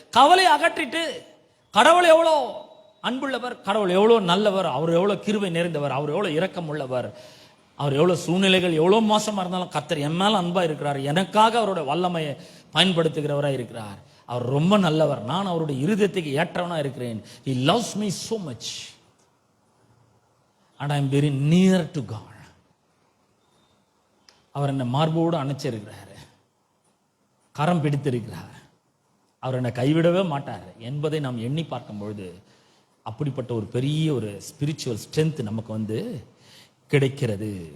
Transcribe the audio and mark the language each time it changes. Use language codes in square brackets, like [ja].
[ta] கவலை அகற்றிட்டு, கடவுள் எவ்வளோ அன்புள்ளவர், கடவுள் எவ்வளோ நல்லவர், அவர் எவ்வளோ கிருபை நிறைந்தவர், அவர் எவ்வளோ இரக்கம் உள்ளவர், அவர் எவ்வளவு சூழ்நிலைகள் எவ்வளவு மோசமா இருந்தாலும் கர்த்தர் என் மேல அன்பா இருக்கிறார், எனக்காக அவருடைய வல்லமையை பயன்படுத்துகிறவராக இருக்கிறார், அவர் ரொம்ப நல்லவர், நான் அவருடைய இருதயத்துக்கு ஏற்றவனா இருக்கிறேன். [en] He loves me so much and I am very near to God. [ta] அவர் என்னை மார்போடு அணைச்சிருக்கிறார், கரம் பிடித்திருக்கிறார், அவர் என்னை கைவிடவே மாட்டார் என்பதை நாம் எண்ணி பார்க்கும் பொழுது அப்படிப்பட்ட ஒரு பெரிய ஒரு [en] spiritual strength [ta] நமக்கு வந்து கிடைக்கிறது.